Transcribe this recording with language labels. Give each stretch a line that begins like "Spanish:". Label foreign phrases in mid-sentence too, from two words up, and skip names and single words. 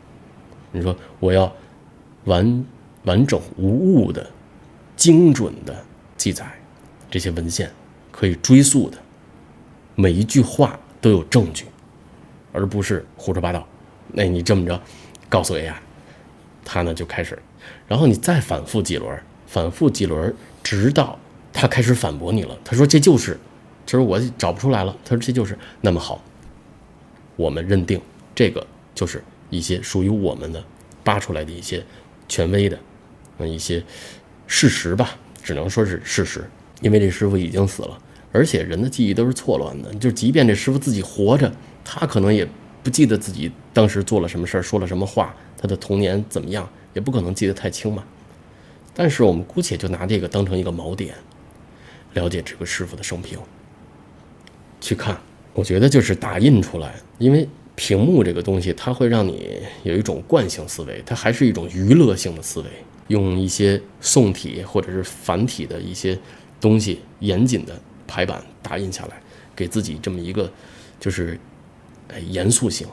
Chinese: 你說我要完整無誤的精準的記載，這些文獻可以追溯的，每一句話都有證據，而不是胡說八道。那你這麼着告訴 AI， 他呢就開始，然後你再反復幾輪，直到他開始反駁你了。他說這就是我找不出來了。他說這就是，那麼好，我們認定這個就是一些屬於我們的扒出來的一些權威的一些事實吧，只能說是事實。因為這師傅已經死了，而且人的記憶都是錯亂的，就即便這師傅自己活着，他可能也不記得自己當時做了什麼事兒，說了什麼話，他的童年怎麼樣，也不可能記得太清嘛。但是我們姑且就拿這個當成一個锚點，了解這個師傅的生平。去看，我覺得就是打印出來，因为屏幕這個東西，它會讓你有一種慣性思維，它還是一種娛樂性的思維，用一些宋體或者是繁體的一些東西，嚴謹的排版打印下來，給自己這麼一個就是嚴肅性。